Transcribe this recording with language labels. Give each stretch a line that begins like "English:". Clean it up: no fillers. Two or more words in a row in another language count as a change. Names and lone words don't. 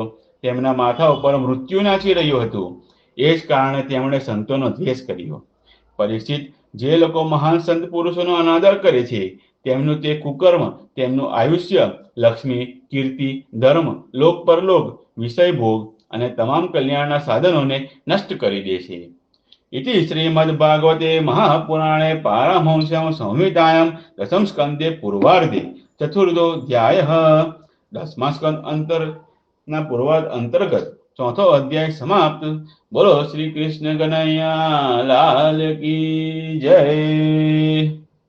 Gujarati: તેમના માથા ઉપર મૃત્યુ નાચી રહ્યું હતું. એ જ કારણે તેમણે સંતોનો દ્વેષ કર્યો. પરીક્ષિત, જે લોકો મહાન સંત પુરુષોનો અનાદર કરે છે તેમનું તે કુકર્મ તેમનું આયુષ્ય, લક્ષ્મી, કીર્તિ, ધર્મ, લોક પરલોક, વિષય ભોગ અને તમામ કલ્યાણના સાધનોને નષ્ટ કરી દે છે.
Sanskrit: इति श्रीमद्भागवते महापुराणे पारमहंस्यां संहितायां दशम स्कंदे पूर्वार्धे चतुर्थोऽध्यायः.
Gujarati: 10મા સ્કંદ અંતરના પૂર્વાર્ધ અંતર્ગત 4થો અધ્યાય સમાપ્ત. બોલો શ્રી કૃષ્ણ કનૈયા લાલ કી જય.